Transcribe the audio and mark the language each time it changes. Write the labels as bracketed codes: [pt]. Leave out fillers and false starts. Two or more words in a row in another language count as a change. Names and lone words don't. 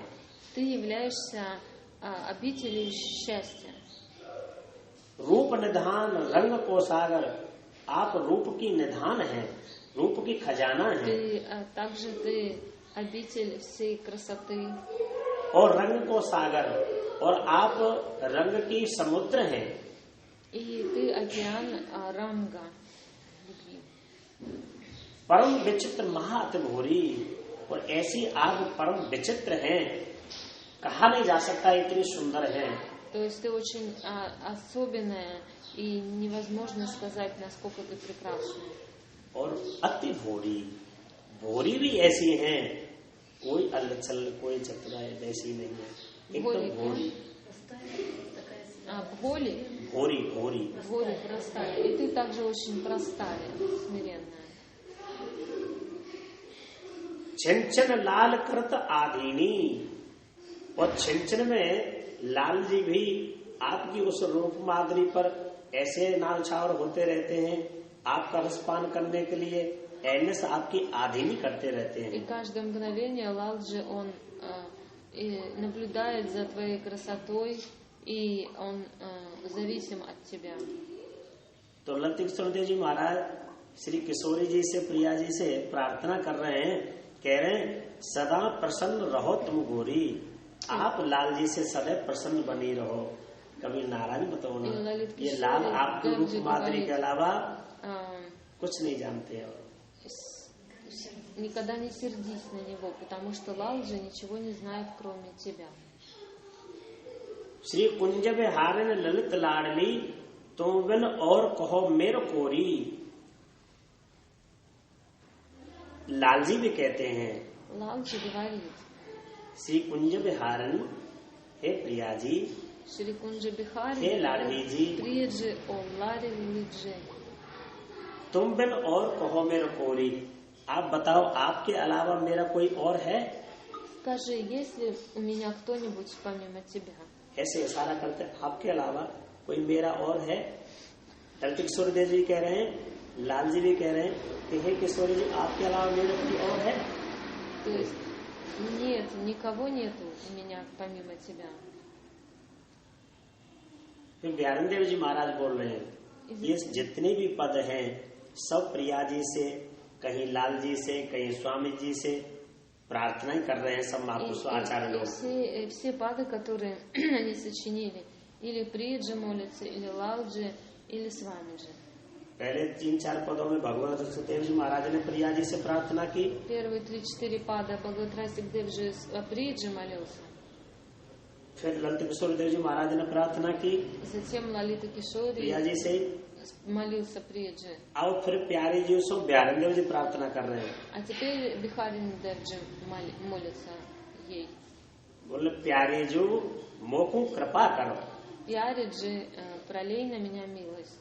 [ru] Ты являешься обителью счастья। [hi] रूप निधान रंग को सागर, आप रूप की निधान हैं, रूप की खजाना हैं। [ru] Также ты обитель всей красоты। [hi] और रंग को सागर, और आप रंग की समुद्र हैं। [ru] И ты океан ранга любви। [hi] परम विचित्र महाअति भोरी, और ऐसी आप परम विचित्र हैं, कहा नहीं जा सकता, इतनी सुंदर है। [ru] То есть ты очень особенная, и невозможно сказать, насколько ты прекрасна. [hi] और अति भोरी, भोरी भी ऐसी हैं, कोई अलचल कोई चतुरा वैसी नहीं है, एकदम भोरी। भोли? भोरी भोरी [ru] भोरी простая. И ты также очень простая, смиренная. [hi] छिंचन लाल कृत आधीनी, और छिंचन में लाल जी भी आपकी उस रूप माधुरी पर ऐसे नाल छावर होते रहते हैं, आपका रसपान करने के लिए ऐनस आपकी आधीनी करते रहते हैं। [ru] И каждое мгновение Лалджи, он наблюдает за твоей красотой, и он зависим от тебя. [hi] तो ललित किशोर देव जी महाराज श्री किशोरी जी से, प्रिया जी से प्रार्थना कर रहे हैं, कह रहे हैं सदा प्रसन्न रहो तुम गोरी, आप लाल जी से सदैव प्रसन्न बनी रहो, कभी नाराज मत होना। ये लाल आपके रूप माधुरी के अलावा कुछ नहीं जानते हो। [ru] Никогда не сердись на него, потому что Лалджи ничего не знает, кроме тебя. [hi] श्री कुंज विहारन ललित लाडली, तुम बिन और कहो मेरे कोरी। लाल जी भी कहते हैं, [ru] Лалджи говорит: [hi] श्री कुंज विहारन, हे प्रिया जी, श्री कुंज बिहारी, हे लाडली जी, प्रिय ओ लाडली जी, तुम बिन और कहो मेरे कोरी। आप बताओ, आपके अलावा मेरा कोई और है? [ru] Скажи, есть ли у меня кто-нибудь помимо тебя? [hi] ऐसे इशारा करते, आपके अलावा कोई मेरा और है? ललित किशोर देव जी कह रहे हैं, लाल जी भी कह रहे हैं कि हे किशोर जी, आपके अलावा मेरा कोई और है? [ru] То есть нет, никого нету у меня помимо тебя. [hi] फिर व्यारण देव जी महाराज बोल रहे हैं, ये जितने भी पद हैं सब प्रिया जी से, कहीं लाल जी से, कहीं स्वामी जी से प्रार्थना कर रहे हैं सब महापुरुष आचार्य लोग। [ru] Все пады, которые они сочинили, или Приджи молятся, или Лалджи, или Свамиджи. [hi] पहले 3-4 पदों में भगवान सुखदेव जी महाराज ने प्रिया जी से प्रार्थना की। [ru] Первые 3-4 пада Бхагават Сукдев जी Приджи молился. [hi] फिर ललित किशोर देव जी महाराज ने प्रार्थना की। [ru] Затем Лалита Кишори [hi] प्रिया जी से [ru] молился Приджи. [hi] अब फिर प्यारे जी से व्यारण देव जी प्रार्थना कर रहे हैं। [ru] А теперь Бихарин Девджи молится ей. [hi] बोले प्यारे जो मोको कृपा करो। प्यारे जी, [ru] пролей на меня милость.